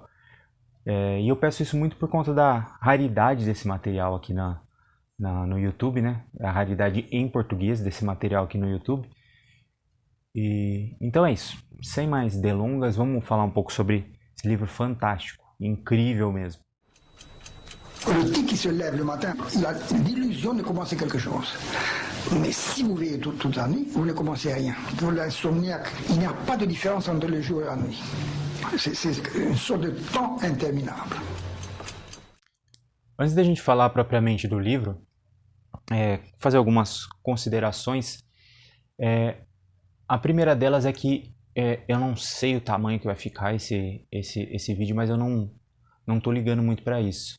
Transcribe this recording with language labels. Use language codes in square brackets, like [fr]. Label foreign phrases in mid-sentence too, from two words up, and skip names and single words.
[pt] E eu peço isso muito por conta da raridade desse material aqui no YouTube, né? A raridade em português desse material aqui no YouTube. Então é isso. Sem mais delongas, vamos falar um pouco sobre esse livro fantástico, incrível mesmo. [fr] Le petit qui se lève le matin, il a l'illusion de commencer quelque chose. Mais si vous veillez toute la nuit, vous ne commencez rien. Pour l'insomniaque, il n'y a pas de différence entre le jour et la nuit. C'est une sorte de temps interminable. [pt] Antes da gente falar propriamente do livro, fazer algumas considerações. A primeira delas é que eu não sei o tamanho que vai ficar esse vídeo, mas eu não tô ligando muito para isso.